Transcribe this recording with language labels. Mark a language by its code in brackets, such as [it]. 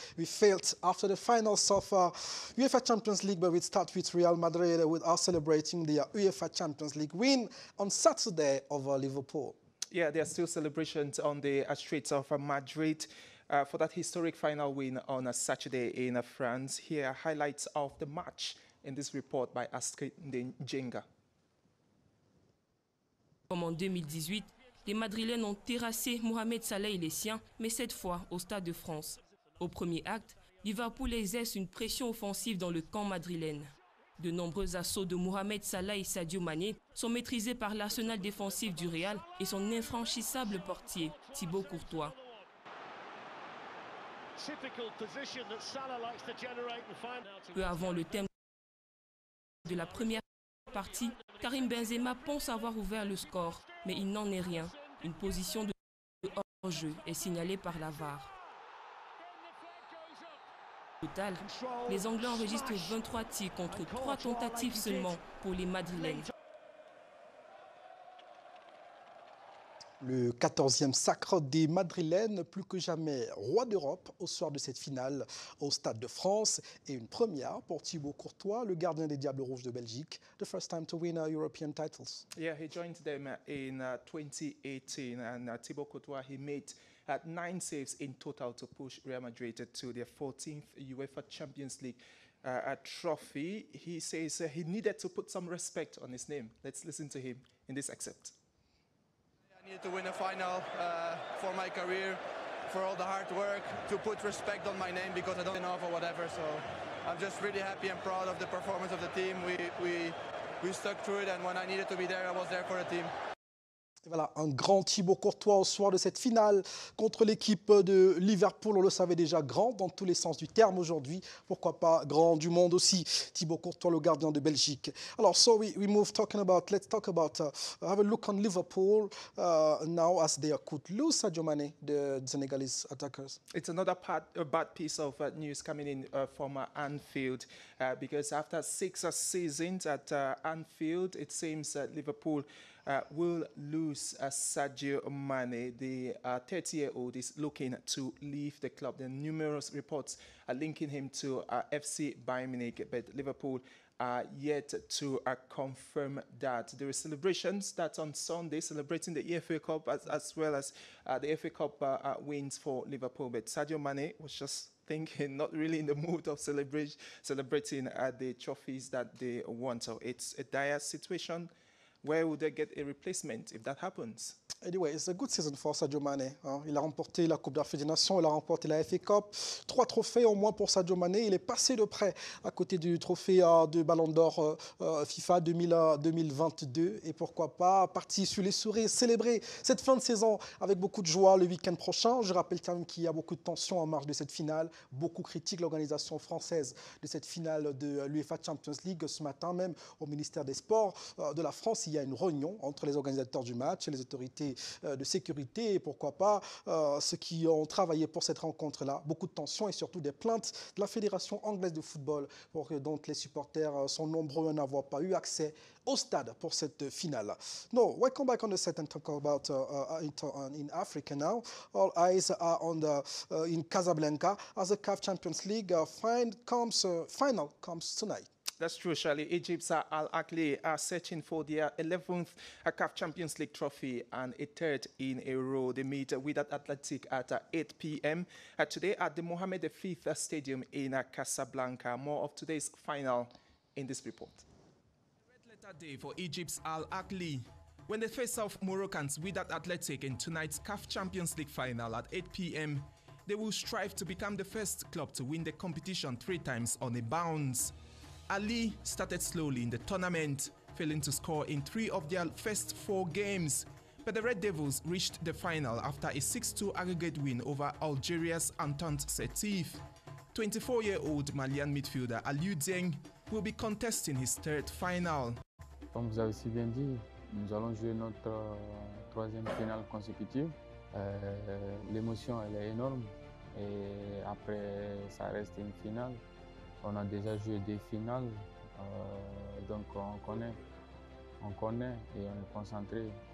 [en] We failed after the finals of UEFA Champions League, but we start with Real Madrid with us celebrating the UEFA Champions League win on Saturday over Liverpool. Yeah, there are still celebrations on the streets of Madrid for that historic final win on a Saturday in France. Here are highlights of the match in this report by Astrid Njenga. [fr] Comme en 2018, les Madrilènes ont terrassé Mohamed Salah et les siens, mais cette fois au Stade de France. Au premier acte, Liverpool exerce une pression offensive dans le camp madrilène. De nombreux assauts de Mohamed Salah et Sadio Mané sont maîtrisés par l'arsenal défensif du Real et son infranchissable portier, Thibaut Courtois. Peu avant le terme de la première partie, Karim Benzema pense avoir ouvert le score, mais il n'en est rien. Une position de hors-jeu est signalée par la VAR. Au total, les Anglais enregistrent 23 tirs contre 3 tentatives seulement pour les Madrilènes. Le 14e sacre des Madrilènes, plus que jamais roi d'Europe au soir de cette finale au Stade de France. Et une première pour Thibaut Courtois, le gardien des Diables Rouges de Belgique. [en] The first time to win European titles. Yeah, he joined them in 2018 and Thibaut Courtois, he made 9 saves in total to push Real Madrid to their 14th UEFA Champions League trophy. He says he needed to put some respect on his name. Let's listen to him in this excerpt. I needed to win a final for my career, for all the hard work, to put respect on my name because I don't know or whatever. So I'm just really happy and proud of the performance of the team. We stuck through it, and when I needed to be there, I was there for the team. [fr] Voilà, un grand Thibaut Courtois au soir de cette finale contre l'équipe de Liverpool. On le savait déjà, grand dans tous les sens du terme aujourd'hui. Pourquoi pas grand du monde aussi. Thibaut Courtois, le gardien de Belgique. [en] Alors, so we move talking about, let's talk about, have a look on Liverpool now as they could lose Sadio Mane, the Senegalese attackers. It's another bad piece of news coming in from Anfield because after 6 seasons at Anfield, it seems that Liverpool will lose Sadio Mane. The 30-year-old is looking to leave the club. There are numerous reports linking him to FC Bayern Munich, but Liverpool are yet to confirm that. There are celebrations that on Sunday celebrating the EFA Cup as well as the FA Cup wins for Liverpool. But Sadio Mane was just thinking, not really in the mood of celebrating the trophies that they won. So it's a dire situation. Where would they get a replacement if that happens? Anyway, it's a good season for Sadio Mane. [fr] Il a remporté la Coupe d'Afrique des Nations, il a remporté la FA Cup. 3 trophées au moins pour Sadio Mane. Il est passé de près à côté du trophée de Ballon d'Or FIFA 2022. Et pourquoi pas partir sur les souris, célébrer cette fin de saison avec beaucoup de joie le week-end prochain. Je rappelle quand même qu'il y a beaucoup de tensions en marge de cette finale. Beaucoup critiquent l'organisation française de cette finale de l'UEFA Champions League. Ce matin même, au ministère des Sports de la France, il y a une réunion entre les organisateurs du match et les autorités de sécurité et pourquoi pas ceux qui ont travaillé pour cette rencontre-là. Beaucoup de tensions et surtout des plaintes de la Fédération anglaise de football dont les supporters sont nombreux à n'avoir pas eu accès au stade pour cette finale. [en] No, welcome back on the set and talk about in Africa now. All eyes are on in Casablanca as the CAF Champions League final comes tonight. That's true, Charlie. Egypt's Al Ahly are searching for their 11th CAF Champions League trophy and a third in a row. They meet Wydad Athletic at 8 p.m. Today at the Mohammed V Stadium in Casablanca. More of today's final in this report. Red letter day for Egypt's Al Ahly. When they face off Moroccans Wydad Athletic in tonight's CAF Champions League final at 8 p.m., they will strive to become the first club to win the competition 3 times on a bounce. Ali started slowly in the tournament, failing to score in 3 of their first 4 games. But the Red Devils reached the final after a 6-2 aggregate win over Algeria's Entente Sétif. 24-year-old Malian midfielder Aliou Dieng will be contesting his 3rd final. [fr] Comme vous avez si bien dit, nous allons jouer notre 3e finale consécutive. L'émotion elle est énorme et après ça reste une finale. On a déjà joué des finales, donc on connaît et on est concentré.